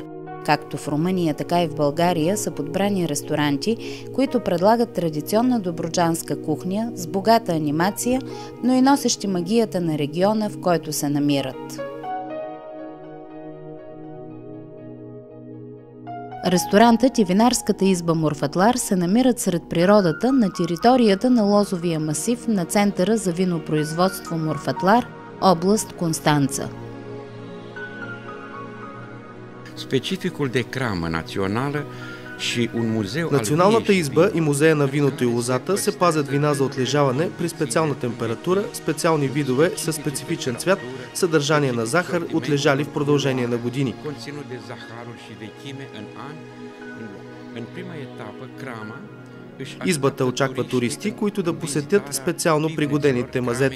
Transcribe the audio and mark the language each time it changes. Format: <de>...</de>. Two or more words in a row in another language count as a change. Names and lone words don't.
<bg>Както в Румъния, така и в България са подбрани ресторанти, които предлагат традиционна добруджанска кухня с богата анимация, но и носещи магията на региона, в който се намират. Ресторантът и винарската изба Мурфатлар се намират сред природата на територията на лозовия масив на Центъра за винопроизводство Мурфатлар, област Констанța.</bg> <ro>Спецификul de cramă națională și un muzeu.</ro> <bg>Националната изба и музея на виното и лозата се пазят вина за отлежаване при специална температура, специални видове със специфичен цвят, съдържание на захар, отлежали в продължение на години. Избата очаква туристи, които да посетят специално пригодените мазета.</bg>